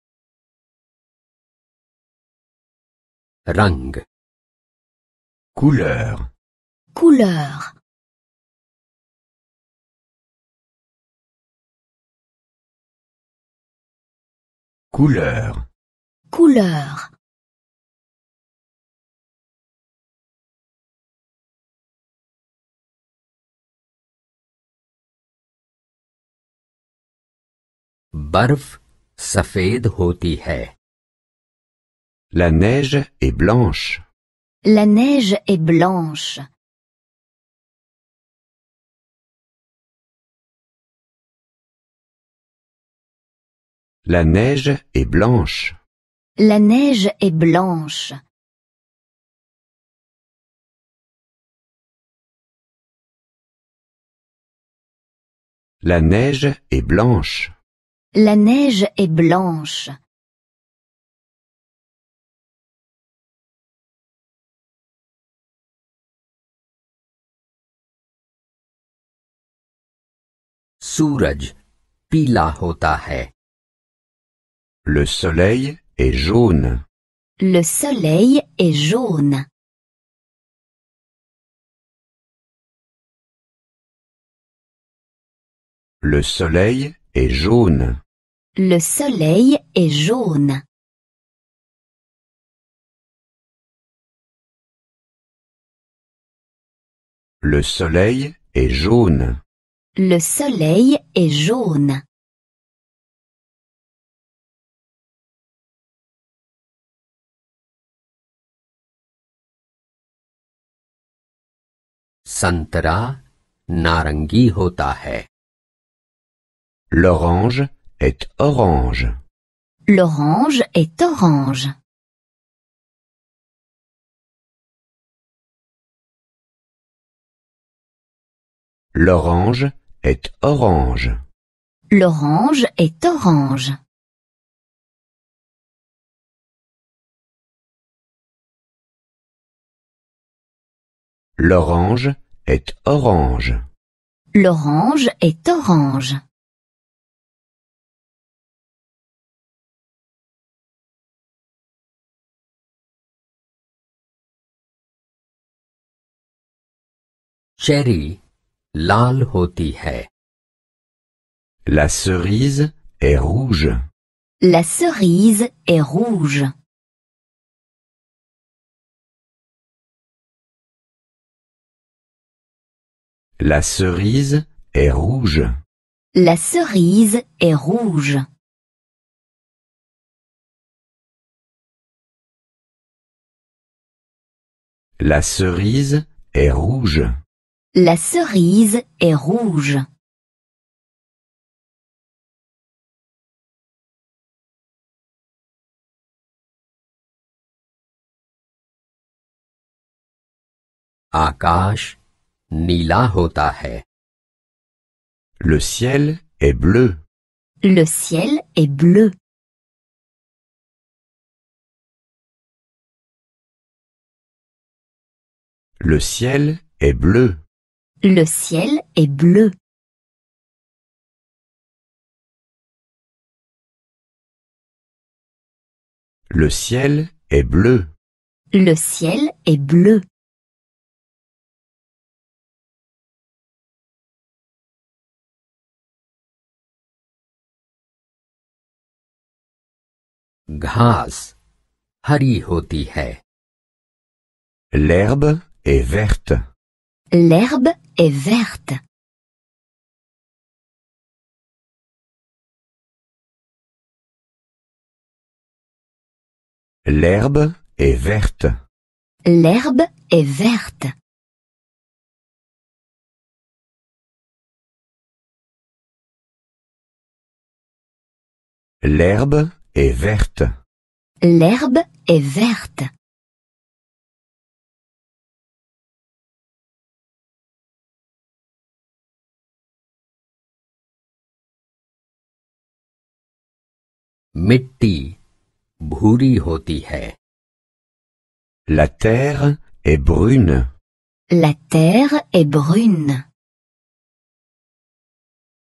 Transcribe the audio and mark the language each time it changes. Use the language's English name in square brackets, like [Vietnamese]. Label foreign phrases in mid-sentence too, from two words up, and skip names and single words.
[Hindi] रंग, [French] Couleur. Couleur. Couleur. Couleur. [Hindi] बर्फ सफेद होती है. [French] La neige est blanche. La neige est blanche. La neige est blanche. La neige est blanche. La neige est blanche. La neige est blanche. [Hindi] सूरज पीला होता है. [French] Le soleil est jaune. Le soleil est jaune. Le soleil est jaune. Le soleil est jaune. Le soleil est jaune. Le soleil est jaune. [Hindi] संतरा नारंगी होता है. [French] L'orange est orange. L'orange est orange. L'orange est orange. L'orange est orange. L'orange est orange. L'orange est orange. [Hindi] चेरी लाल होती है. [French] La cerise est rouge. La cerise est rouge. La cerise est rouge. La cerise est rouge. La cerise est rouge. La cerise est rouge. [Hindi] आकाश नीला होता है. [French] Le ciel est bleu. Le ciel est bleu. Le ciel est bleu. Le ciel est bleu. Le ciel est bleu. Le ciel est bleu. [Hindi] घास हरी होती है. [French] L'herbe est verte. L'herbe est verte. L'herbe est verte. L'herbe est verte. L'herbe est verte. L'herbe est verte. [Hindi] मिट्टी भूरी होती है. [French] La terre est brune. La terre est brune.